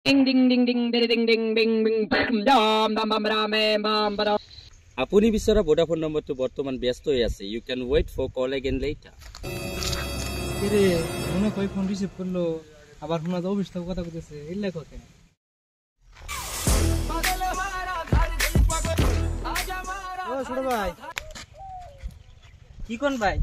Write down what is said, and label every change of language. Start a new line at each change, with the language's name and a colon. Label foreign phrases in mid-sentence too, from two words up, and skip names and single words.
Assamese: Ding ding ding ding ding ding ding ding ding dam dam bam ram bam bam. আপুনি বিচৰা ভোডাফোন নম্বৰটো বৰ্তমান ব্যস্ত হৈ আছে।
English: You can wait for call again later.
Bangla: রে মনে কই ফোন রিসিভ করলো আবার ফোন তো অফিস থেকে কথা কইতেছে এই লেখো কেন ও ছোট ভাই কি কোন ভাই?